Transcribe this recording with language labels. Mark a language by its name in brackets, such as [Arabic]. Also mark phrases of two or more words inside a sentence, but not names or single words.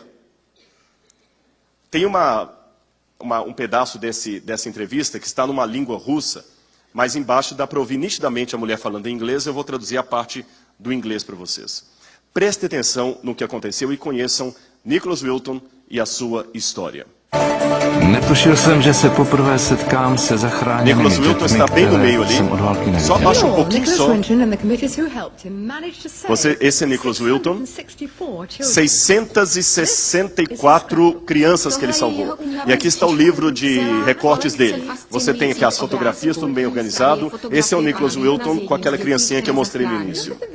[Portuguese] Tem um pedaço dessa entrevista que está numa língua russa, mas embaixo dá para ouvir nitidamente a mulher falando em inglês. Eu vou traduzir a parte do inglês para vocês. Prestem atenção no que aconteceu e conheçam Nicholas Wilton e a sua história. [Czech] Netušil jsem, že se poprvé setkám se zachráněnými [Portuguese] Nicholas Wilton está bem no meio ali. [Czech] jsem od války [Portuguese] Só [Czech] neviděl. [Portuguese] abaixa um pouquinho só. Esse é Nicholas Wilton. 664 crianças que ele salvou. E aqui está o livro de recortes dele. Você tem aqui as fotografias, tudo bem organizado. Esse é o Nicholas Wilton com aquela criancinha que eu mostrei no início.